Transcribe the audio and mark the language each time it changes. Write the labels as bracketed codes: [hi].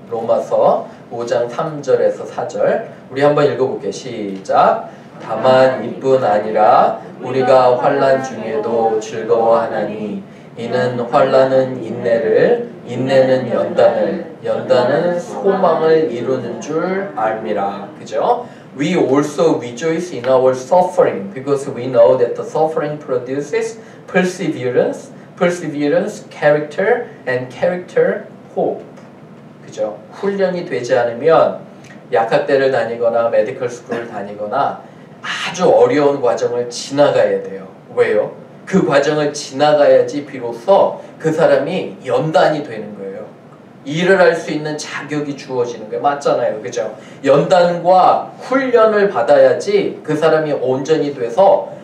[ko] 로마서 5장 3절에서 4절 우리 한번 읽어볼게요. 시작. 다만 이뿐 아니라 우리가 환난 중에도 즐거워하나니 이는 환난은 인내를, 인내는 연단을, 연단은 소망을 이루는 줄 알미라. 그죠? [en] We also rejoice in our suffering because we know that the suffering produces perseverance, perseverance, character, and character, hope. [ko] 그죠? 훈련이 되지 않으면 약학대를 다니거나 메디컬 스쿨을 다니거나 아주 어려운 과정을 지나가야 돼요. 왜요? 그 과정을 지나가야지 비로소 그 사람이 연단이 되는 거예요. 일을 할 수 있는 자격이 주어지는 거예요. 맞잖아요. 그죠? 연단과 훈련을 받아야지 그 사람이 온전히 돼서